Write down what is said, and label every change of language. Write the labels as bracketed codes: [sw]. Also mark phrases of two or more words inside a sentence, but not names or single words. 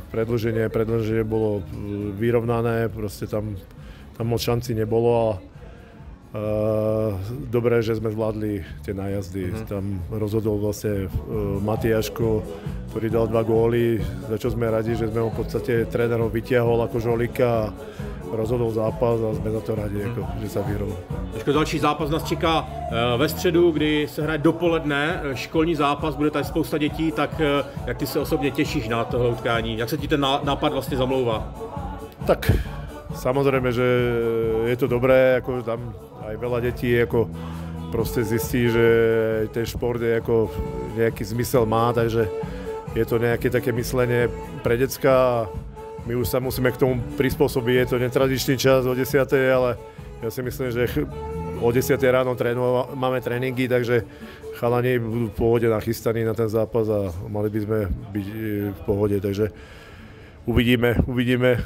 [sk] Predĺženie bolo vyrovnané, proste tam moc šancí nebolo a dobré, že sme zvládli tie nájazdy. Tam rozhodol vlastne Matiaško, ktorý dal 2 góly, za čo sme radi, že sme ho v podstate trénerov vytiahol ako žolika a rozhodol zápas a [cs] jsme za to rádi, jako, že se vyhrál. Další zápas nás čeká ve středu, kdy se hraje dopoledne, školní zápas, bude tady spousta dětí, tak jak ty se osobně těšíš na tohle utkání? Jak se ti ten nápad vlastně zamlouvá? [sk] Tak samozrejme, že je to dobré, ako tam aj veľa detí jako prostě zistí, že ten šport je jako nejaký zmysel má, takže je to nejaké také myslenie pre decka. My už sa musíme k tomu prispôsobiť, je to netradičný čas o 10, ale ja si myslím, že o 10 ráno máme tréninky, takže chalani budú v pohode nachystaní na ten zápas a mali by sme byť v pohode, takže uvidíme.